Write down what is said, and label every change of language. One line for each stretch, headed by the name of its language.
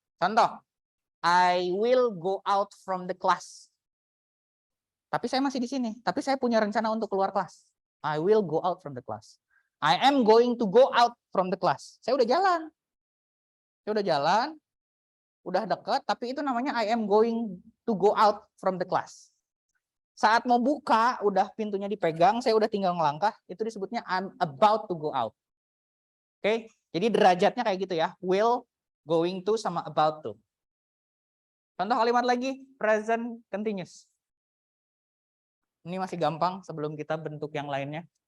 English: Contoh, I will go out from the class.
Indonesian: Tapi saya masih di sini. Tapi saya punya rencana untuk keluar kelas.
English: I will go out from the class. I am going to go out from the class.
Indonesian: Saya udah jalan. Saya udah jalan. Udah dekat. Tapi itu namanya
English: I am going to go out from the class.
Indonesian: Saat mau buka, udah pintunya dipegang, saya udah tinggal ngelangkah. Itu disebutnya
English: I'm about to go out.
Indonesian: Oke, jadi derajatnya kayak gitu ya. Will, going to, sama about to. Contoh kalimat lagi, present continuous. Ini masih gampang sebelum kita bentuk yang lainnya.